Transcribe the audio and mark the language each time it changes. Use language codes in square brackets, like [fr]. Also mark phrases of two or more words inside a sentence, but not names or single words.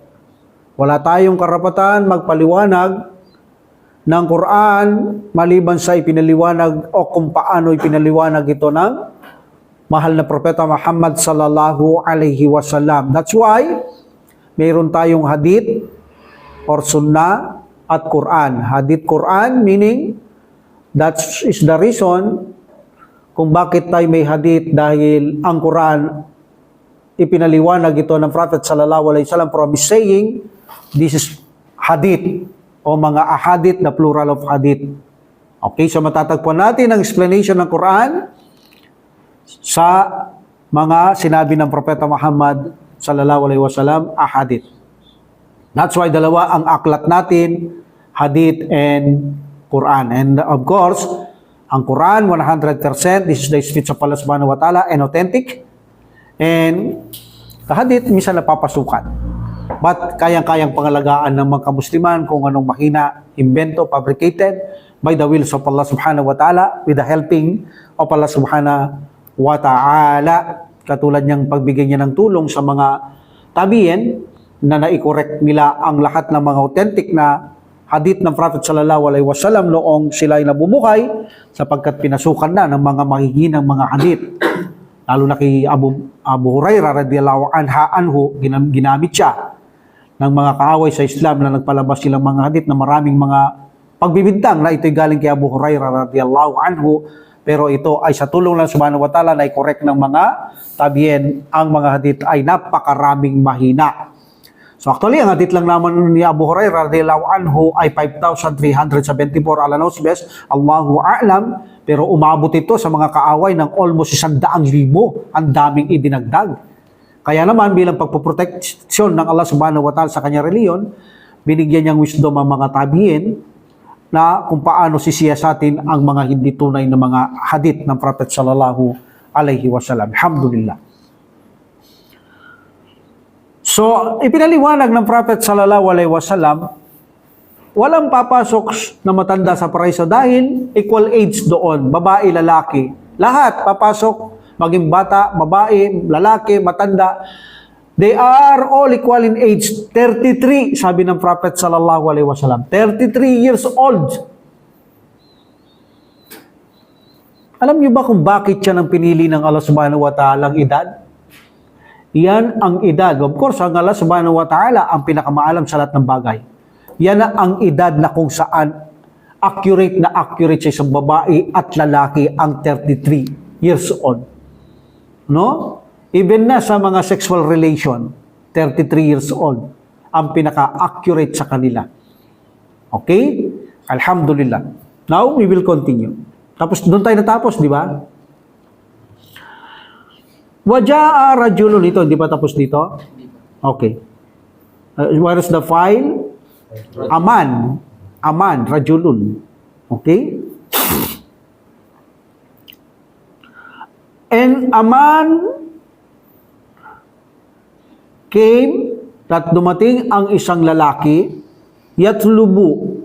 [tl] Wala tayong karapatan magpaliwanag ng Quran maliban sa ipinaliwanag o kung paano ipinaliwanag ito ng mahal na propeta Muhammad sallallahu alaihi wasallam. [en] That's why [tl] mayroon tayong hadith or sunnah at Quran. Hadith Quran [en] meaning that is the reason [tl] kung bakit tayo may hadith, dahil ang Quran ipinaliwanag ito ng Prophet [ar] صلى الله عليه وسلم [en] from saying this is hadith [tl] o mga ahadith na [en] plural of hadith. [tl] Okay, so matatagpuan natin ang explanation ng Quran sa mga sinabi ng Propeta Muhammad [ar] صلى الله عليه وسلم, [tl] ahadith. [en] That's why [tl] dalawa ang aklat natin, [en] hadith and Quran. And of course, ang Quran 100%, this is the speech of Allah [ar] سبحانه وتعالى [en] and authentic. And the hadith [tl] minsan napapasukan. But kayang-kayang pangalagaan ng mga kamusliman kung anong mahina, invento, [en] fabricated by the wills of Allah [ar] سبحانه وتعالى [en] with the helping of Allah [ar] سبحانه وتعالى. [tl] Katulad niyang pagbigay niya ng tulong sa mga tabiin na nai-correct nila ang lahat ng mga authentic na hadith ng Prophet [ar] صلى الله عليه وسلم [tl] noong sila ay nabubuhay sapagkat pinasukan na ng mga mahihinang mga hadith. Lalo na kay Abu Hurairah [ar] رضي الله عنه, [tl] ginamit siya ng mga kaaway sa Islam na nagpalabas silang mga hadith na maraming mga pagbibintang na ito'y galing kay Abu Hurairah [ar] رضي الله عنه, [tl] pero ito ay sa tulong ng [ar] سبحانه وتعالى [tl] na i-correct ng mga tabiin. Ang mga hadith ay napakaraming mahina. So actually, ang hadith lang naman ni Abu Hurairah [ar] رضي الله عنه [tl] ay 5,374 [en] ala knows best, [ar] الله أعلم, [tl] pero umabot ito sa mga kaaway ng almost 100,000. Ang daming idinagdag. Kaya naman bilang pagpoproteksyon ng Allah [ar] سبحانه وتعالى [tl] sa kanyang reliyon, binigyan niyang wisdom ang mga tabiin na kung paano sisiyasatin ang mga hindi tunay na mga hadith ng Prophet [ar] صلى الله عليه وسلم. [tl] Alhamdulillah. So, ipinaliwanag ng Prophet [ar] صلى الله عليه وسلم, [tl] walang papasok na matanda sa paraiso dahil [en] equal age [tl] doon, babae, lalaki. Lahat papasok, maging bata, babae, lalaki, matanda. [en] They are all equal in age. 33, [tl] sabi ng Prophet [ar] صلى الله عليه وسلم. [tl] 33 [en] years old. [tl] Alam niyo ba kung bakit siya nang pinili ng Allah [ar] سبحانه وتعالى [tl] ang edad? Yan ang edad. [en] Of course, [tl] ang Allah [ar] سبحانه وتعالى [tl] ang pinakamaalam sa lahat ng bagay. Yan ang edad na kung saan accurate sa isang babae at lalaki ang 33 [en] years old. [tl] No? Even na sa mga [en] sexual relation, [tl] 33 [en] years old [tl] ang pinaka-accurate sa kanila. [en] Okay? Alhamdulillah. Now, we will continue. [tl] Tapos, doon tayo natapos, di ba? [ar] وجاء رجل. [tl] Ito, hindi pa tapos dito? [en] Okay. Where is the file? [ar] آمن، رجل. [en] Okay? And Aman came, [tl] at dumating ang isang lalaki, [ar] yatlubu.